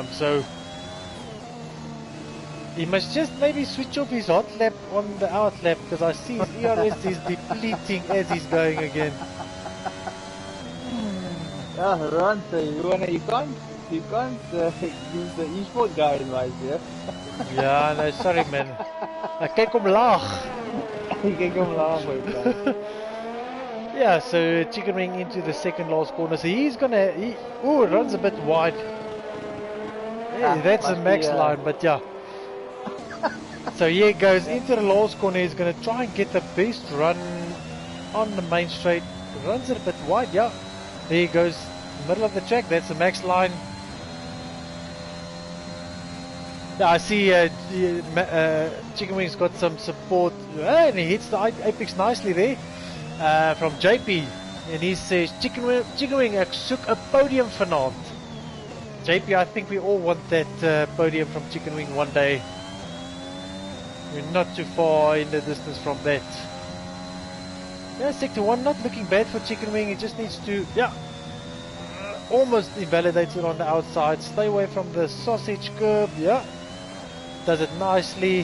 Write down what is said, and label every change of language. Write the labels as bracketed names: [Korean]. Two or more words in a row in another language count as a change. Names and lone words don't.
[English] So he must just maybe switch off his hot lap on the out lap, because I see his ERS is depleting as he's going again. Yeah, Ron, so you can't use the eSport guy advice, yeah? Yeah, no, sorry man. [Afrikaans] Kyk omlaag. Kyk omlaag, my [English] Yeah, so Chicken Wing into the second last corner. So he's gonna, runs a bit wide. Yeah, that's a max line, but yeah. So here he goes into the last corner. He's gonna try and get the best run on the main straight. Runs it a bit wide, yeah. There he goes, middle of the track. That's the max line. Yeah, I see Chicken Wing's got some support, and he hits the apex nicely there from JP, and he says Chicken Wing [Afrikaans] ek soek 'n podium vanaand. [English] JP, I think we all want that podium from Chicken Wing one day. We're not too far in the distance from that. Yeah, sector 1 not looking bad for Chicken Wing. He just needs to, almost invalidates it on the outside. Stay away from the sausage curb, does it nicely.